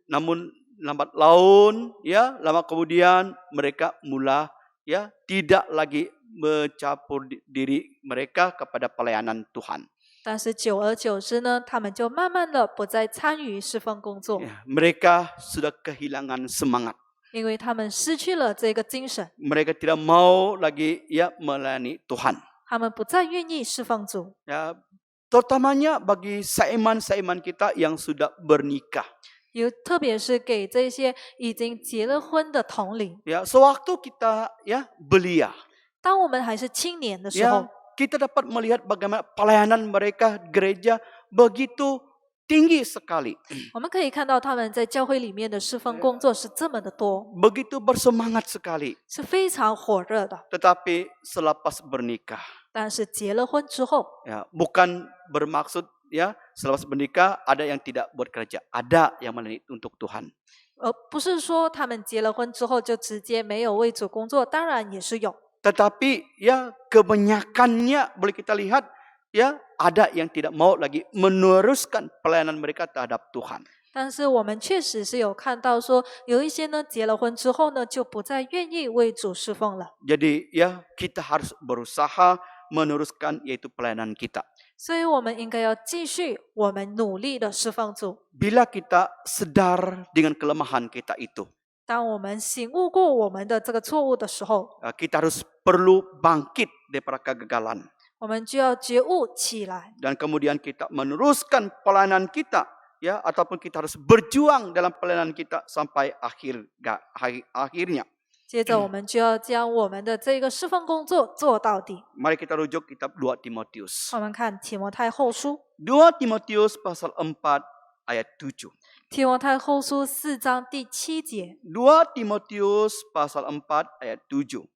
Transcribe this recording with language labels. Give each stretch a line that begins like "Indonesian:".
Malay: Namun lambat laun, ya, lama kemudian mereka mula ya tidak lagi mencampur diri mereka kepada pelayanan Tuhan.
Chinese: 但是久而久之呢，他们就慢慢的不再参与侍奉工作，
Malay: Ya, mereka sudah kehilangan semangat.
Chinese: 因为他们失去了这个精神，
Malay: Mereka tidak mau lagi ya melayani Tuhan.
Chinese: 他们不再愿意侍奉主。
Malay: Ya, terutamanya bagi saiman-saiman kita yang sudah bernikah.
Chinese: 特别是给这些已经结了婚的同龄，
Malay: Ya, sewaktu kita ya belia,
Chinese: 当我们还是青年的时候
Malay: ya, kita dapat melihat bagaimana pelayanan mereka gereja begitu tinggi sekali,
Chinese: 我们可以看到他们在教会里面的侍奉工作是这么的多，
Malay: begitu bersemangat sekali.
Chinese: 是非常火热的。
Malay: Tetapi selepas bernikah,
Chinese: 但是结了婚之后，
Malay: ya, bukan bermaksud ya selepas bernikah ada yang tidak buat kerja, ada yang melayani untuk Tuhan.
Chinese: 不是说他们结了婚之后就直接没有为主工作，当然也是有。
Malay: Tetapi ya kebanyakannya boleh kita lihat ya ada yang tidak mau lagi meneruskan pelayanan mereka terhadap Tuhan.
Chinese: 但是我们确实是有看到说，有一些呢结了婚之后呢，就不再愿意为主侍奉了。
Malay: Jadi ya kita harus berusaha meneruskan yaitu pelayanan kita.
Chinese: 所以我们应该要继续我们努力的侍奉主。
Malay: Bila kita sadar dengan kelemahan kita itu,
Chinese: 当我们醒悟过我们的这个错误的时候，
Malay: kita harus perlu bangkit daripada kegagalan.
Chinese: 我们就要觉悟起来，
Malay: Dan kemudian kita meneruskan pelayanan kita, ya, ataupun kita harus berjuang dalam pelayanan kita sampai akhirnya.
Chinese: 接着我们就要将我们的这个侍奉工作做到底。
Malay: Mari kita rujuk kitab 2 Timotius.
Chinese: 我们看提摩太后书，
Malay: 2 Timotius pasal 4 ayat 7.
Chinese: 提摩太后书4章第7节，
Malay: 2 Timotius pasal 4 ayat 7.